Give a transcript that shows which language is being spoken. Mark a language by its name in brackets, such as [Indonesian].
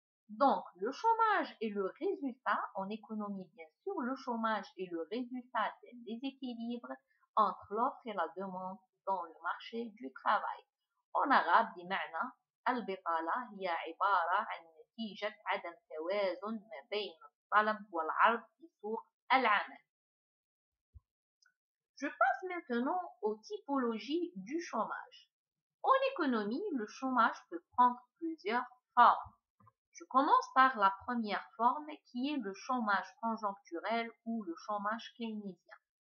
[French] Donc, le chômage est le résultat, en économie bien sûr, le chômage est le résultat d'un déséquilibre entre l'offre et la demande dans le marché du travail. En arabe, [Arabic] بمعنى البطالة هي عبارة عن نتيجة عدم توازن ما بين الطلب والعرض في سوق العمل. [French] Je passe maintenant aux typologies du chômage. En économie, le chômage peut prendre plusieurs formes. Je commence par la première forme qui est le chômage conjoncturel ou le chômage keynésien.